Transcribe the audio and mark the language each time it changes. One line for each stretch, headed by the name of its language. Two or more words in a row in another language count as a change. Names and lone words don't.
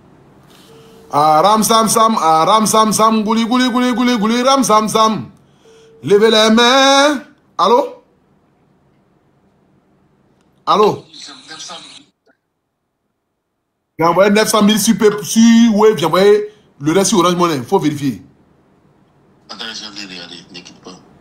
French: Ah, ram sam sam, guli, ram sam sam. Levez les mains. Allô? Allô? J'ai envoyé 900 000 sur Wave, j'ai envoyé le reste sur Orange Money. Il faut vérifier. Attends, je vais regarder, ne quitte pas.